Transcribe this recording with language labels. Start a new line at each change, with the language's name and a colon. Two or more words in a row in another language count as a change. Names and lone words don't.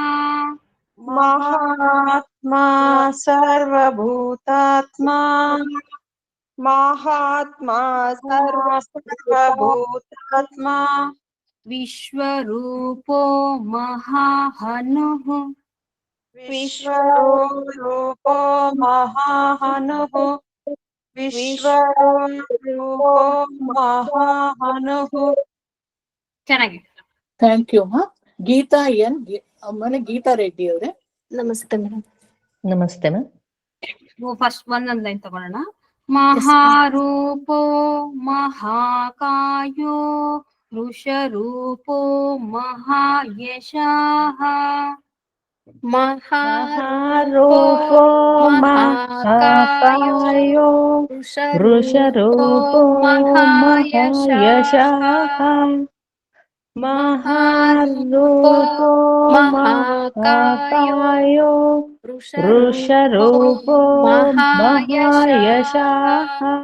Sanskrit: महात्मा सर्वभूतात्मा महात्मा सर्वभूतात्मा विश्वरूपो महाहनुः विश्वरूपो महाहनुः विश्वरूपो महाहनुः.
Kannada: ಚೆನ್ನಾಗಿ.
English: thank you
Kannada: ಮಾ. ಗೀತಾ ಎನ್ ಆಮೇಲೆ ಗೀತಾ ರೆಡ್ಡಿ ಅವರೇ. ನಮಸ್ತೆ ಮೇಡಮ್. ನಮಸ್ತೆ ಮ್ಯಾಮ್. ಫಸ್ಟ್ ಒಂದೊಂದ್ ಲೈನ್ ತಗೊಳ್ಳೋಣ.
Sanskrit: ಮಹಾರೂಪೋ ಮಹಾಕಾಯೋ ವೃಷರೂಪೋ ಮಹಾಯಶಃ महारूपो महाकायो वृषरूपो महायशः महारूपो महाकायो वृषरूपो महायशः